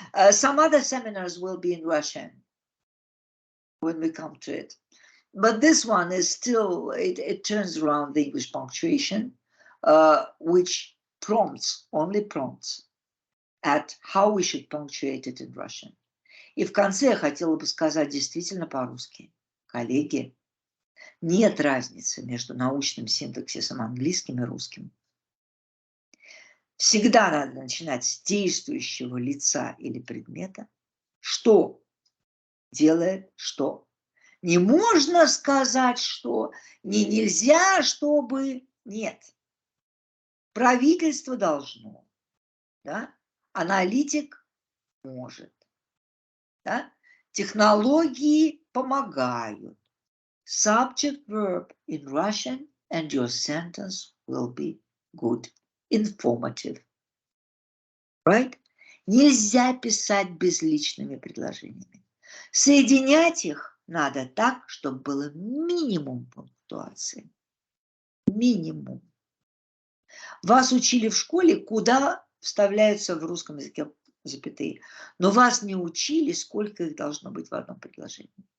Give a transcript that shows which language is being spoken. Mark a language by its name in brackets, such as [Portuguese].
[English] Some other seminars will be in Russian when we come to it. But this one is still, it turns around the English punctuation, which only prompts at how we should punctuate it in Russian. [Russian] И в конце я хотела бы сказать действительно по-русски. Коллеги, нет разницы между научным синтаксисом английским и русским. Всегда надо начинать с действующего лица или предмета. Что делает что? Не можно сказать, что нельзя, чтобы... Нет. Правительство должно. Да? Аналитик может. Да? Технологии помогают. [English] Subject, verb in Russian, and your sentence will be good, informative. Right? [Russian] Нельзя писать безличными предложениями. Соединять их надо так, чтобы было минимум пунктуации. Минимум. Вас учили в школе, куда вставляются в русском языке запятые, но вас не учили, сколько их должно быть в одном предложении.